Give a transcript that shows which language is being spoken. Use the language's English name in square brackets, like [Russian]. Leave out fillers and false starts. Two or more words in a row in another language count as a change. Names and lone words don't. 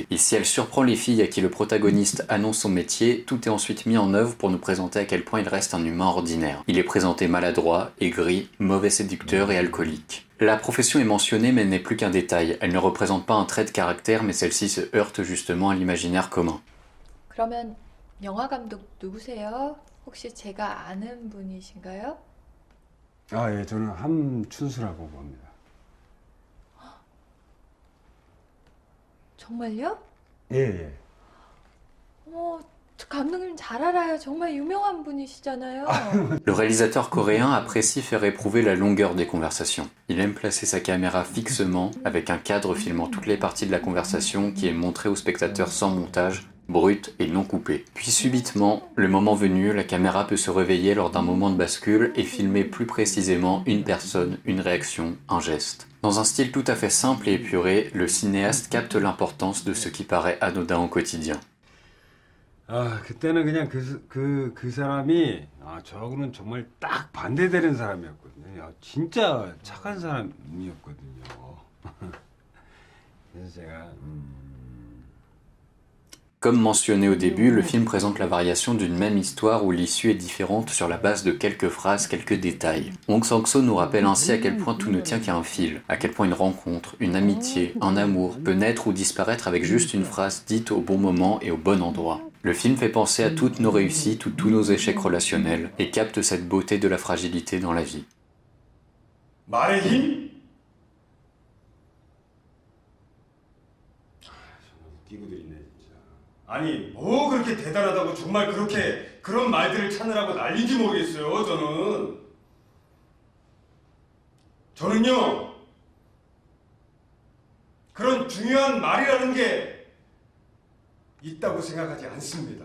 [French] Et si elle surprend les filles à qui le protagoniste annonce son métier, tout est ensuite mis en œuvre pour nous présenter à quel point il reste un humain ordinaire. Il est présenté maladroit, aigri, mauvais séducteur et alcoolique. La profession est mentionnée mais n'est plus qu'un détail. Elle ne représente pas un trait de caractère mais celle-ci se heurte justement à l'imaginaire commun. [Korean] 그러면 영화 감독 누구세요? 혹시 제가 아는 분이신가요? 아, 예, 저는 함춘수라고 봅니다. 정말요? 예, 예. 어머, 저 감독님 잘 알아요. 정말 유명한 분이시잖아요. [French] Le réalisateur coréen apprécie faire éprouver la longueur des conversations. Il aime placer sa caméra fixement, avec un cadre filmant toutes les parties de la conversation qui est montré au spectateur sans montage, brut et non coupé. Puis subitement, le moment venu, la caméra peut se réveiller lors d'un moment de bascule et filmer plus précisément une personne, une réaction, un geste. Dans un style tout à fait simple et épuré, le cinéaste capte l'importance de ce qui paraît anodin au quotidien. [Korean] 아, 그때는 그냥 그 사람이 저하고는 정말 딱 반대되는 사람이었거든요. 진짜 착한 사람이었거든요. 그래서 제가 [French] Comme mentionné au début, le film présente la variation d'une même histoire où l'issue est différente sur la base de quelques phrases, quelques détails. Hong Sang-soo nous rappelle ainsi à quel point tout ne tient qu'à un fil, à quel point une rencontre, une amitié, un amour peut naître ou disparaître avec juste une phrase dite au bon moment et au bon endroit. Le film fait penser à toutes nos réussites ou tous nos échecs relationnels et capte cette beauté de la fragilité dans la vie. [Korean] 말의 힘? 웃기고도 있네 진짜. 아니 뭐 그렇게 대단하다고 정말 그렇게 그런 말들을 찾느라고 난리인지 모르겠어요. 저는요 그런 중요한 말이라는 게 있다고 생각하지 않습니다.